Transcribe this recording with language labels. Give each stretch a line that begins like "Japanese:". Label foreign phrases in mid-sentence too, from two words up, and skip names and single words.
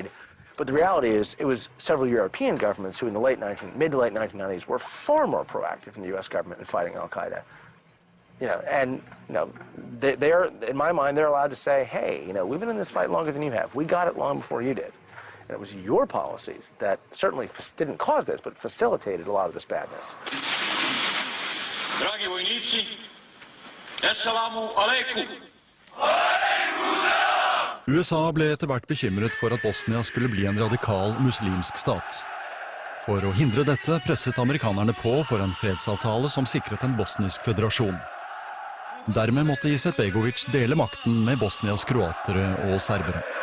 English: But the reality is, it was several European governments who in the mid to late 1990s were far more proactive than the U.S. government in fighting al-Qaeda. You know, and you know, they're in my mind, they're allowed to say, hey, you know, we've been in this fight longer than you have. We got it long before you did. And it was your policies that certainly didn't cause this, but facilitated a lot of this badness.
Bosnian: Dragi vojnici,
Arabic: السلام عليكم.
Norwegian: USA ble etter hvert bekymret for at Bosnia skulle bli en radikal muslimsk stat. For å hindre dette presset amerikanerne på for en fredsavtale som sikret en bosnisk føderasjon. Dermed måtte Izetbegovic dele makten med Bosnias kroatere og serbere.